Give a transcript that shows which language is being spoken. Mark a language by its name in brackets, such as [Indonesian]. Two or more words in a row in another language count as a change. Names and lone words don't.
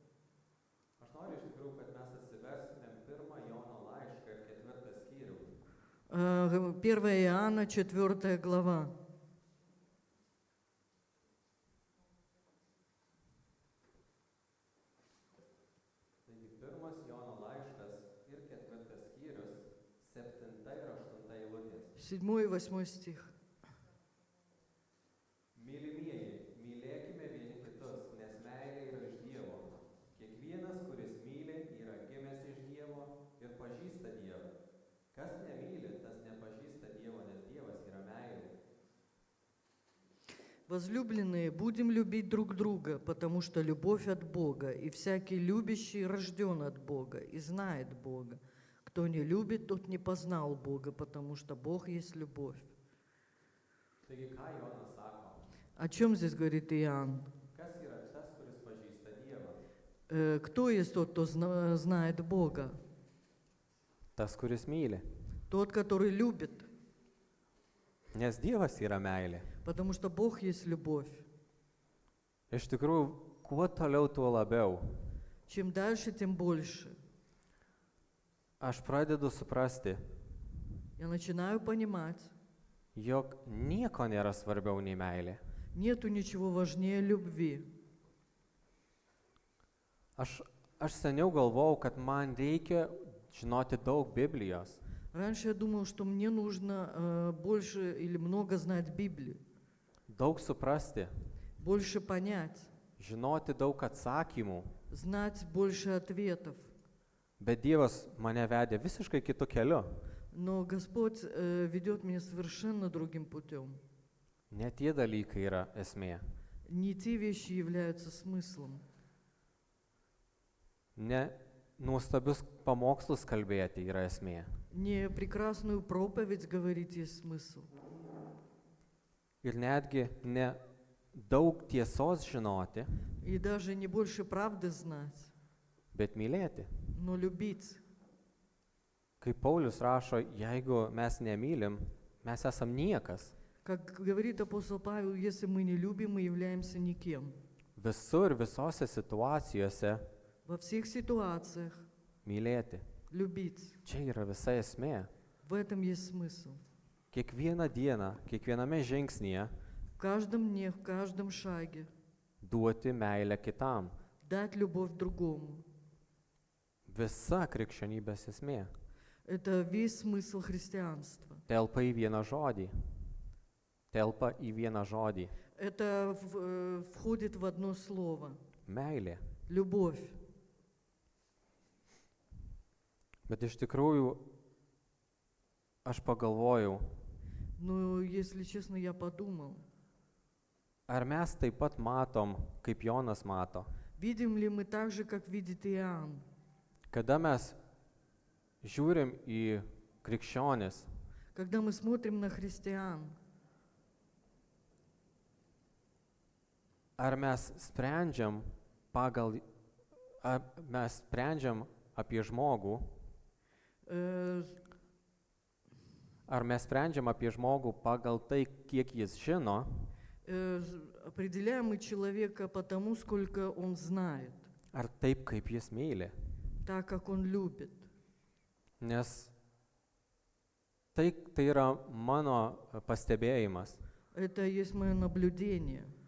[Russian] Первое Иоанна, 4 глава. Седьмой и 8 стих. [Lithuanian] Mylimieji, mylėkime vieni kitus, nes meilė yra iš Dievo. Kiekvienas, kuris myli, yra gimęs iš Dievo ir pažįsta Dievą. Kas nemyli, tas nepažįsta Dievo, nes Dievas yra meilė. [Russian] Возлюбленные, будем любить друг друга, потому что любовь от Бога, и всякий любящий рожден от Бога и знает Бога. Кто не любит, тот не познал Бога, потому что Бог есть любовь. [Lithuanian] Taigi, ką Jonas sako? [Russian] О чем здесь говорит Иоанн? [Lithuanian] Kas yra tas, kuris pažįsta Dievą? [Russian] Кто есть тот, кто знает Бога? [Lithuanian] Tas, kuris myli. [Russian] Тот, который любит, [Lithuanian] Nes Dievas yra meilė. [Russian] потому что Бог есть любовь. [Lithuanian] Iš tikrųjų, kuo toliau, tuo labiau. [Russian] Чем дальше, тем больше. [Lithuanian] Aš pradedu suprasti, [Russian] Я начинаю понимать, [Lithuanian] jog nieko nėra svarbiau nei meilė. [Russian] нету ничего важнее любви. [Lithuanian] Aš seniau galvojau, kad man reikia žinoti daug Biblijos. [Russian] Раньше я думал, что мне нужно больше или много знать Библию, [Lithuanian] Daug suprasti, [Russian] больше понять, [Lithuanian] žinoti daug atsakymų. [Russian] знать больше ответов. [Lithuanian] Bet Dievas mane vedė visiškai kitu keliu. [Russian] Но Господь ведет меня совершенно другим путем. [Lithuanian] Ne tie dalykai yra esmė. [Russian] Не те вещи являются смыслом. [Lithuanian] Ne nuostabius pamokslus kalbėti yra esmė. [Russian] Не прекрасную проповедь говорить есть смысл. [Lithuanian] Ir netgi ne daug tiesos žinoti, [Russian] И даже не больше правды знать, [Lithuanian] bet mylėti. [Russian] но любить. [Lithuanian] Kaip Paulius rašo, jeigu mes nemylim, mes esam niekas. [Russian] Как говорит апостол Павел, если мы не любим, мы являемся никем. [Lithuanian] Visur, visose situacijose [Russian] Во всех ситуациях [Lithuanian] mylėti. [Russian] любить. [Lithuanian] Čia yra visa esmė. [Russian] В этом есть смысл. [Lithuanian] Kiekvieną dieną, kiekviename žingsnyje [Russian] В каждом дне, в каждом шаге [Lithuanian] duoti meilę kitam. [Russian] дать любовь другому. [Lithuanian] Visa krikščionybės esmė [Russian] Это весь смысл христианства. [Lithuanian] telpa į vieną žodį. Telpa į vieną žodį. [Russian] Это входит в одно слово. [Lithuanian] Meilė. [Russian] Любовь. [Lithuanian] Bet iš tikrųjų aš pagalvojau, [Russian] Но, если честно, я подумал, [Lithuanian] ar mes taip pat matom, kaip Jonas mato. [Russian] видим ли мы так же, как видит Иоанн? [Lithuanian] Kada mes žiūrim į krikščionis, [Russian] Когда мы смотрим на христиан, [Lithuanian] ar mes sprendžiam apie žmogų, э, ar mes sprendžiam apie žmogų pagal tai, kiek jis žino, [Russian] определяем мы человека по тому, сколько он знает, [Lithuanian] ar taip, kaip jis myli. [Russian] так, как он любит. [Lithuanian] Nes tai yra mano pastebėjimas. [Russian] Это есть мое наблюдение.